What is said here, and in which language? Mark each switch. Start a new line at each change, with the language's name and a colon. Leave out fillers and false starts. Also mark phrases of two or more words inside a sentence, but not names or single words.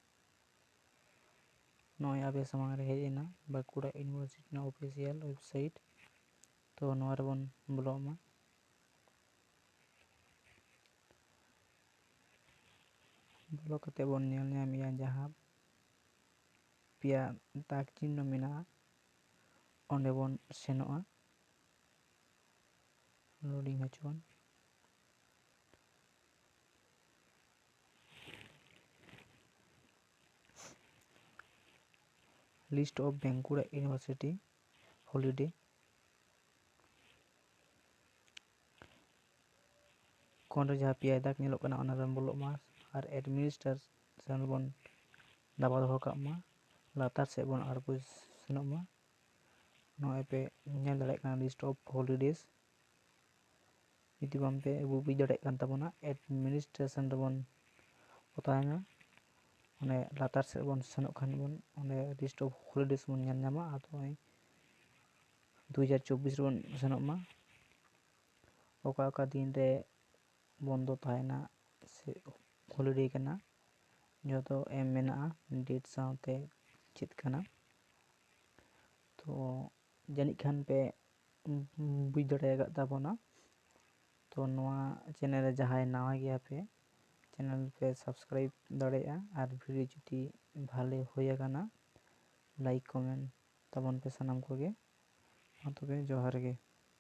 Santali: ᱱᱚᱜᱼᱚᱭ ᱟᱯᱮ ᱥᱟᱢᱟᱝ ᱨᱮ ᱦᱮᱡ ᱮᱱᱟ ᱵᱟᱸᱠᱩᱲᱟ ᱤᱭᱩᱱᱤᱵᱷᱟᱨᱥᱤᱴᱤ ᱨᱮᱱᱟᱜ
English: official website
Santali: ᱛᱚ ᱱᱚᱣᱟ ᱨᱮᱵᱚᱱ ᱵᱚᱞᱚᱜ ᱢᱟ ᱵᱚᱞᱚ ᱠᱟᱛᱮ ᱵᱚᱱ ᱧᱮᱞ ᱧᱟᱢᱮᱭᱟ ᱡᱟᱦᱟᱸ ᱯᱮᱭᱟ ᱫᱟᱜᱽ ᱪᱤᱦᱱᱚ ᱢᱮᱱᱟᱜᱼᱟ ᱚᱸᱰᱮ ᱵᱚᱱ ᱥᱮᱱᱚᱜᱼᱟ ᱞᱳᱰᱤᱝ ᱦᱚᱪᱚᱣᱟᱱ
English: list of Bankura University holiday
Santali: কোন রে ᱡᱟᱦᱟᱸ ᱯᱮᱭᱟ ᱫᱟᱜᱽ ᱧᱮᱞᱚᱜ ᱠᱟᱱᱟ ᱚᱱᱟ ᱨᱮᱵᱚᱱ ᱵᱚᱞᱚᱜ ᱢᱟ ᱟᱨ ᱮᱰᱢᱤᱱᱤᱥᱴᱨᱮᱥᱚᱱ ᱵᱚᱱ ᱫᱟᱵᱟᱣ ᱫᱚᱦᱚ ᱠᱟᱜ ᱢᱟ ᱞᱟᱛᱟᱨ ᱥᱮᱫ ᱵᱚᱱ ᱟᱬᱜᱚ ᱥᱮᱱᱚᱜ ᱢᱟ ᱱᱚᱜᱼᱚᱭ ᱯᱮ ᱧᱮᱞ ᱫᱟᱲᱮᱭᱟᱜ ᱠᱟᱱᱟ
English: list of holidays
Santali: ᱡᱩᱫᱤ ᱵᱟᱝᱯᱮ ᱵᱩᱡᱽ ᱫᱟᱲᱮᱭᱟᱜ ᱠᱟᱱ ᱛᱟᱵᱚᱱᱟ ᱮᱰᱢᱤᱱᱤᱥᱴᱨᱮᱥᱚᱱ ᱨᱮᱵᱚᱱ ᱚᱛᱟᱭᱱᱟ ᱚᱸᱰᱮ ᱞᱟᱛᱟᱨ ᱥᱮᱫ ᱵᱚᱱ ᱥᱮᱱᱚᱜ ᱠᱷᱟᱱ ᱵᱚᱱ ᱚᱸᱰᱮ
English: list of holidays
Santali: ᱵᱚᱱ ᱧᱮᱞ ᱧᱟᱢᱟ ᱟᱫᱚ 2024 ᱨᱮᱵᱚᱱ ᱥᱮᱱᱚᱜ ᱢᱟ ᱚᱠᱟ ᱚᱠᱟ ᱫᱤᱱ ᱨᱮ বন্ধ ᱛᱟᱦᱮᱱᱟ ᱥᱮ হলিডে ᱠᱟᱱᱟ ᱡᱚᱛᱚ ᱮᱢ ᱢᱮᱱᱟᱜᱼᱟ ᱰᱮᱴ ᱥᱟᱶᱛᱮ ᱪᱮᱫ ᱠᱟᱱᱟ ᱛᱚ ᱡᱟᱹᱱᱤᱡ ᱠᱷᱟᱱ ᱯᱮ ᱵᱩᱡᱽ ᱫᱟᱲᱮ ᱟᱠᱟᱫ ᱛᱟᱵᱚᱱᱟ ᱛᱚ ᱱᱚᱣᱟ ᱪᱮᱱᱮᱞ ᱨᱮ ᱡᱟᱦᱟᱸᱭ ᱱᱟᱣᱟ ᱜᱮᱭᱟ ᱯᱮ ᱪᱮᱱᱮᱞ ᱯᱮ ᱥᱟᱵᱥᱠᱨᱟᱭᱤᱵ ᱫᱟᱲᱮᱭᱟᱜᱼᱟ ᱟᱨ ᱵᱷᱤᱰᱤᱭᱳ ᱡᱩᱫᱤ ᱵᱷᱟᱞᱮ ᱦᱩᱭ ᱟᱠᱟᱱᱟ
English: like comment
Santali: ᱛᱟᱵᱚᱱ ᱯᱮ ᱥᱟᱱᱟᱢ ᱠᱚᱜᱮ ᱢᱟ ᱛᱚᱵᱮ ᱡᱚᱦᱟᱨ ᱜᱮ